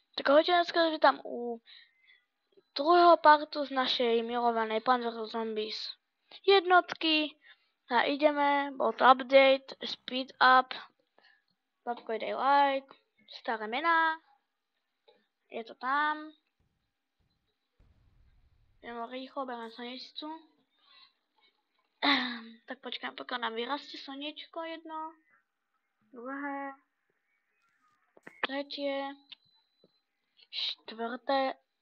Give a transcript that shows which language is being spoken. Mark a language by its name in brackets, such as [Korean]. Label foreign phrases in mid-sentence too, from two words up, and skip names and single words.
[Slovak] Tak ahojte, dneska vítam u druhého partu z našej milovanej Plants vs Zombies jednotky. A ideme, bol to update, [English] speed up, [Slovak] babko daj like, staré mená, je to tam. Idem rýchlo, berám slnečnicu. Tak počkám, pokiaľ nám vyrastie slnečko jedno, druhé, tretie, štvrté.